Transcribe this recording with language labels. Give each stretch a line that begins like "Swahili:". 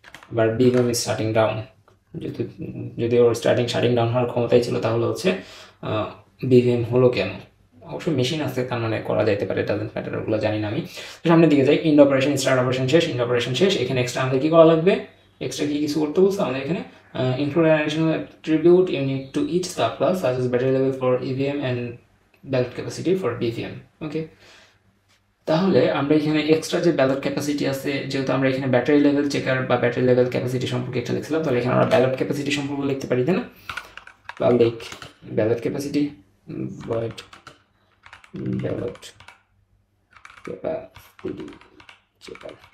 Bangla: আবার বিভিএম starting down, যদি ওর shirting down হওয়ার ক্ষমতাই ছিল, তাহলে হচ্ছে বিভিএম হলো কেন, অবশ্যই মেশিন আছে তার মানে করা যেতে পারে, ডাজন্ট ম্যাটার, ওগুলো জানি না আমি। সামনের দিকে যাই, ইন্ড অপারেশন স্টার্ট অপারেশন শেষ, ইন্ড অপারেশন শেষ। এখানে এক্সট্রা আমাদের কি করা লাগবে, এক্সট্রা কি কিছু করতে বলছে আমাদের এখানে,
English: include an additional attribute unique to each subclass such as battery level for EVM and ballot capacity for BVM.
Bangla: Okay, তাহলে আমরা এখানে এক্সট্রা যে ব্যালট ক্যাপাসিটি আছে, যেহেতু আমরা এখানে ব্যাটারি লেভেল চেকার বা ব্যাটারি লেভেল ক্যাপাসিটি সম্পর্কে একটা লিখছিলাম, তাহলে এখানে আমরা ব্যালট ক্যাপাসিটি সম্পর্কে লিখতে পারি, তাই না? Public ballot capacity void ballot capacity checker.